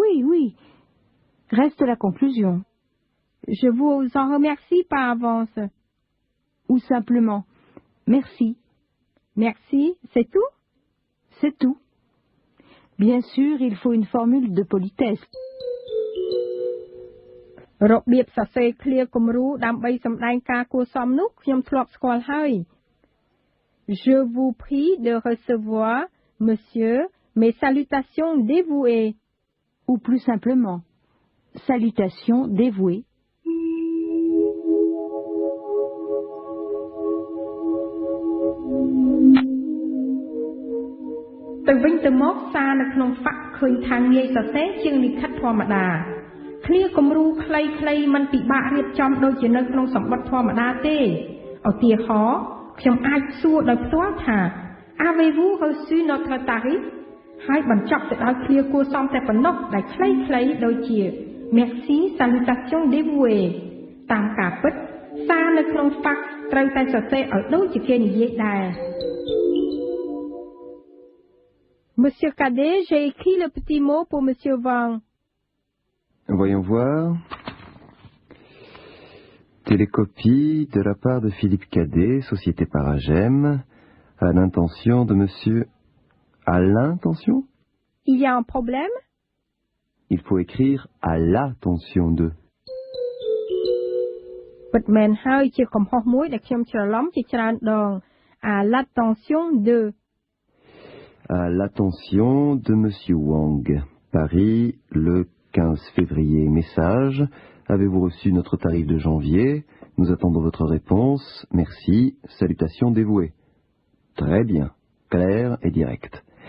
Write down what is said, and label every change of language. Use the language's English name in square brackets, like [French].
[French] Oui.Reste la conclusion. Je vous en remercie par avance. Ou simplement, merci. Merci, c'est tout? C'est tout. Bien sûr, il faut une formule de politesse. [Khmer] របៀបសរសេរឃ្លាគំរូដើម្បីសម្ដែងការគួរសមនោះខ្ញុំធ្លាប់ស្គាល់ហើយ [French] Je vous prie de recevoir, monsieur, mes salutations dévouées. Ou plus simplement, salutations dévouées. [Vietnamese] Từ [Khmer] វិញទៅមកសារនៅក្នុងហ្វាក់ឃើញថាងាយសរសេរជាងលិខិតធម្មតាឃ្លាគំរូខ្លីៗមិនពិបាករៀបចំដូចជានៅក្នុងសម្បត្តិធម្មតាទេឧទាហរណ៍ ខ្ញុំអាចសួរដោយផ្ទាល់ថា [French] Avez-vous reçu notre tarif [Khmer] ហើយបញ្ចប់ទៅដោយឃ្លាគួរសមតែប៉ុណ្ណោះដែលខ្លីៗដូចជា [French] Merci salutation dévouée [Khmer] តាមការពិតសារនៅក្នុង fax ត្រូវតែសរសេរឲ្យដូចជាគេនិយាយដែរ [French] Monsieur Cadet, j'ai écrit le petit mot pour Monsieur Wang. Voyons voir. Télécopie de la part de Philippe Cadet, Société Paragem, à l'intention de Monsieur... À l'intention? Il y a un problème? Il faut écrire à l'attention de. [Khmer] ពិតមែនហើយជាកំហុសមួយដែលខ្ញុំច្រឡំជាច្រើនដង [French] à l'attention de. À l'attention de Monsieur Wang, Paris, le 15 février. Message. Avez-vous reçu notre tarif de janvier? Nous attendons votre réponse. Merci. Salutations dévouées. Très bien. Clair et direct.